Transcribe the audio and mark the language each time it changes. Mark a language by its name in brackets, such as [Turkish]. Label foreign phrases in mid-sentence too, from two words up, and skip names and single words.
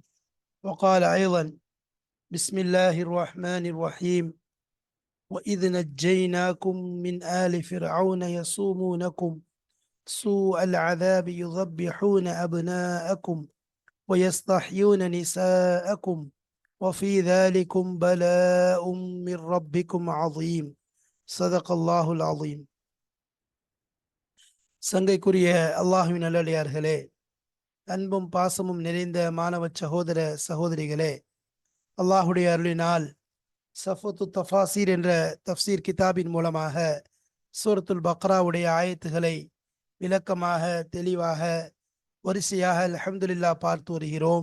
[Arabic] وقال أيضا: بسم الله الرحمن الرحيم: وإذ نجيناكم من آل فرعون يصومونكم سوء العذاب يذبحون أبناءكم ويستحيون نساءكم وفي ذلكم بلاء من ربكم عظيم. صدق الله العظيم. [Tamil] சங்கைக்குரிய அல்லாஹுவின் நல்லடியார்களே, அன்பும் பாசமும் நிறைந்த மாணவ சகோதர சகோதரிகளே, அல்லாஹுடைய அருளினால் சஃபத்து தஃபாசீர் என்ற தஃப்சீர் கிதாபின் மூலமாக சூரத்துல் பக்ராவுடைய ஆயத்துகளை விளக்கமாக தெளிவாக வரிசையாக அல்ஹம்துலில்லா பார்த்து வருகிறோம்.